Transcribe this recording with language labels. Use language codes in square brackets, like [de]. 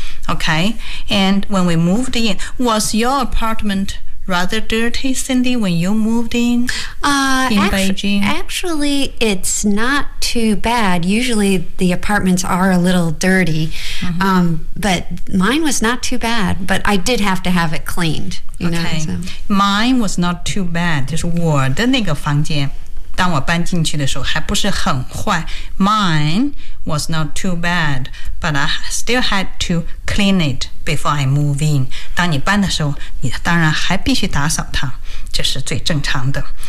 [en] Okay, and when we moved in, was your apartment rather dirty, Cindy, when you moved in Beijing? Actually, it's not too bad. Usually the apartments are a little dirty, but mine was not too bad, but I did have to have it cleaned. You know, so. Mine was not too bad, [zh] 就是我的那个房间。当我搬进去的时候还不是很坏。 [en] Mine was not too bad, but I still had to clean it before I move in. [zh] 当你搬的时候你当然还必须打扫它，这是最正常的。